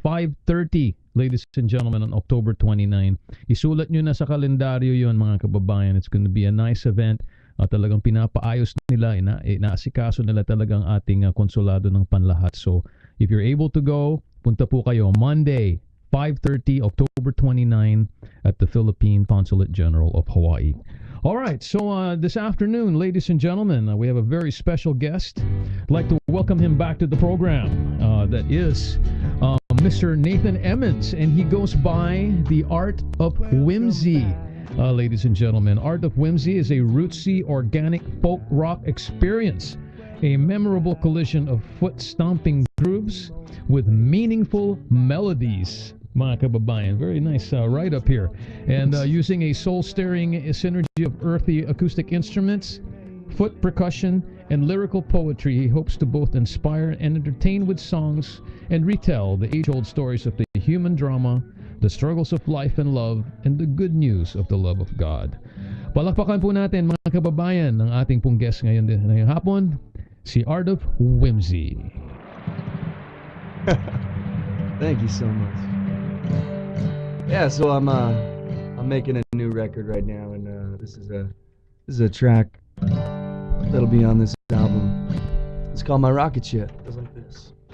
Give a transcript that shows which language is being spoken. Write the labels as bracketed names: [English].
[English] 5:30, ladies and gentlemen, on October 29. [Filipino] Isulat nyo na sa kalendaryo yun mga kababayan. [English] It's going to be a nice event. [Filipino] Talagang pinapaayos nila, inaasikaso nila talagang ating konsulado ng panlahat. [English] So, if you're able to go, [Filipino] punta po kayo [English] Monday, 5:30, October 29 at the Philippine Consulate General of Hawaii. All right, so this afternoon, ladies and gentlemen, we have a very special guest. I'd like to welcome him back to the program. That is Mr. Nathan Emmons, and he goes by the Art of Whimsy. Ladies and gentlemen, Art of Whimsy is a rootsy, organic folk rock experience, a memorable collision of foot-stomping grooves with meaningful melodies. [Filipino] Mga kababayan, [English] very nice write-up here. And using a soul-stirring synergy of earthy acoustic instruments, foot percussion, and lyrical poetry, he hopes to both inspire and entertain with songs and retell the age-old stories of the human drama, the struggles of life and love, and the good news of the love of God. [Filipino] Palakpakan po natin mga kababayan ng ating pong guest ngayong hapon, si Art of Whimsy. [English] Thank you so much. Yeah, so I'm making a new record right now, and this is a track that'll be on this album. It's called my Rocketship. It goes like this.